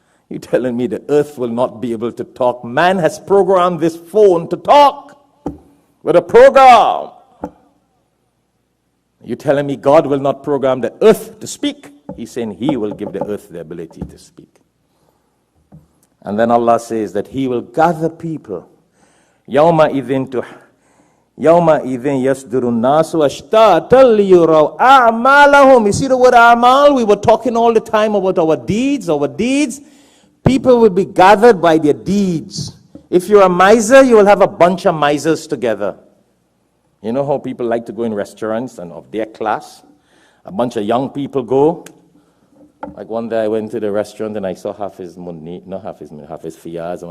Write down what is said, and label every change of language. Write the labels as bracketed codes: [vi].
[en] You're telling me the earth will not be able to talk? Man has programmed this phone to talk with a program. You're telling me God will not program the earth to speak? He's saying he will give the earth the ability to speak. And then Allah says that he will gather people. [ar] يَوْمَ إِذٍ يَصْدُرُ النَّاسُ أَشْتَاتًا لِيُرَوْا أَعْمَالَهُم. [en] You see the word a'mal? We were talking all the time about our deeds, People will be gathered by their deeds. If you're a miser, you will have a bunch of misers together. You know how people like to go in restaurants and of their class? A bunch of young people go. Like one day I went to the restaurant and I saw half his fiyaz.